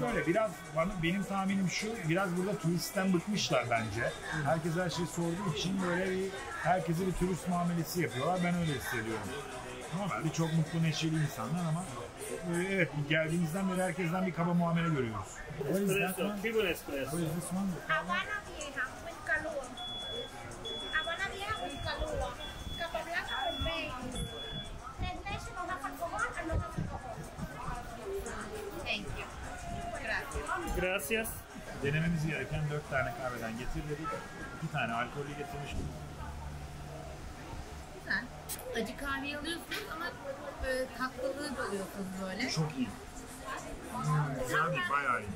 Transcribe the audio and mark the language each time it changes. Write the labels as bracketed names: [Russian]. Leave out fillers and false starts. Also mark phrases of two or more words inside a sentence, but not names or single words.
[Turkish] Şöyle benim tahminim şu, biraz burada turistten bıkmışlar bence. Herkes her şeyi sorduğu için böyle herkese bir turist muamelesi yapıyorlar. Ben öyle hissediyorum. Normalde çok mutlu, neşeli insanlar ama evet, geldiğimizden beri herkesten bir kaba muamele görüyoruz. O yüzden [English] Cuban espresso. [Spanish] Habana vieja, un calor. Habana vieja, un calor. Café blanco con maíz. Tres leches, no más alcohol, no más alcohol. [English] Thank you. [Spanish] Gracias. Gracias. [Turkish] denememiz gereken 4 tane kahveden getir dedik. 2 tane alkollü getirmiş. Güzel. Acı kahveyi alıyorsunuz ama tatlılığı da alıyorsunuz böyle. Çok iyi. Güzel değil, bayağı iyi.